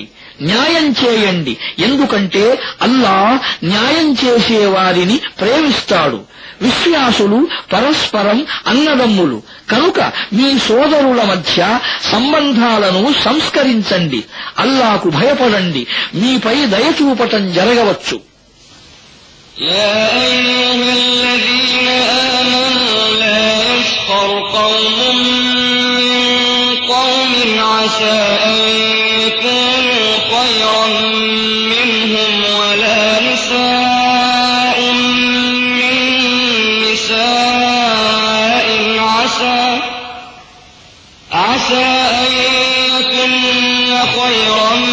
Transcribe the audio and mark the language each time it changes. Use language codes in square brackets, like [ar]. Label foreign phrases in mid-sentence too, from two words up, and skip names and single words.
[te] న్యాయం చేయండి, ఎందుకంటే అల్లా న్యాయం చేసే వారిని ప్రేమిస్తాడు. విశ్వాసులు పరస్పరం అన్నదమ్ములు కనుక మీ సోదరుల మధ్య సంబంధాలను సంస్కరించండి. అల్లాకు భయపడండి, మీపై దయచూపటం జరగవచ్చు. [ar] يا أيها الذين آمنوا لا يسخر قوم من قوم عسى أن يكونوا خيرا منهم ولا نساء من نساء عسى أن يكن خيرا